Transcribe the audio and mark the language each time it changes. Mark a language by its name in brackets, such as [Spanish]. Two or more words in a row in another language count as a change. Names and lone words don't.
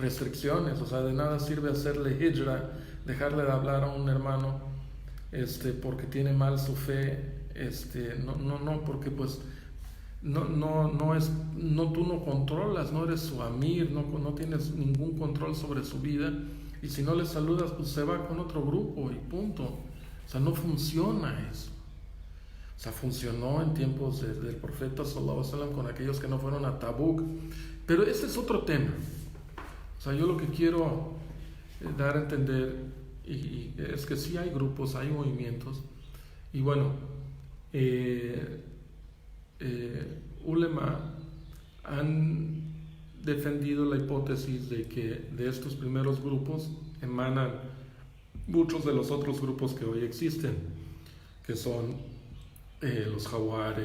[Spanish] O sea, de nada sirve hacerle hijra dejarle de hablar a un hermano porque tiene mal su fe, no, porque pues tú no controlas, no eres su amir, no tienes ningún control sobre su vida, y si no le saludas, pues se va con otro grupo y punto. O sea, no funciona eso. O sea, funcionó en tiempos del profeta [Arabic] صلى الله عليه وسلم [Spanish] con aquellos que no fueron a Tabuk, pero ese es otro tema. O sea, yo lo que quiero dar a entender y es que sí hay grupos, hay movimientos, y bueno, ulema han defendido la hipótesis de que de estos primeros grupos emanan muchos de los otros grupos que hoy existen, que son los Jawarij.